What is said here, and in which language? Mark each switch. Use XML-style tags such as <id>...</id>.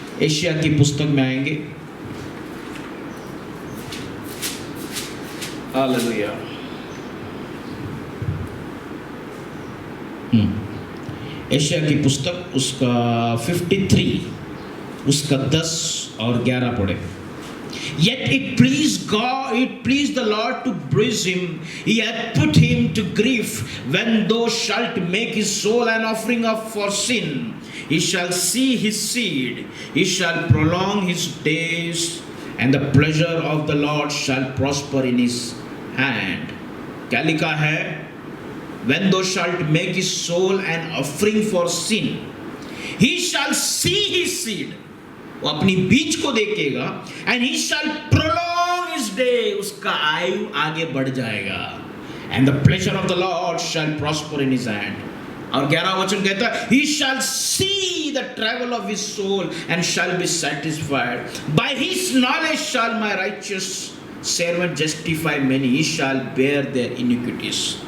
<hi>Asia की पुस्तक में आएंगे, हालेलुया। एशिया की पुस्तक उसका 53 उसका 10 और 11 पढ़े।</hi> <en>Yet it pleased God, it pleased the Lord to bruise him. He hath put him to grief. When thou shalt make his soul an offering up for sin, he shall see his seed. He shall prolong his days, and the pleasure of the Lord shall prosper in his hand.</en> <hi>क्या लिखा है?</hi> <en>When thou shalt make his soul an offering for sin, he shall see his seed.</en> <hi>वो अपनी बीज को देखेगा,</hi> <en>and he shall prolong his day,</en> <hi>उसका आयु आगे बढ़ जाएगा,</hi> <en>And the pleasure of the Lord shall prosper in his hand.</en> <hi>और 11 वचन कहता है,</hi> <en>He shall see the travail of his soul and shall be satisfied, by his knowledge shall my righteous servant justify many, he shall bear their iniquities.</en>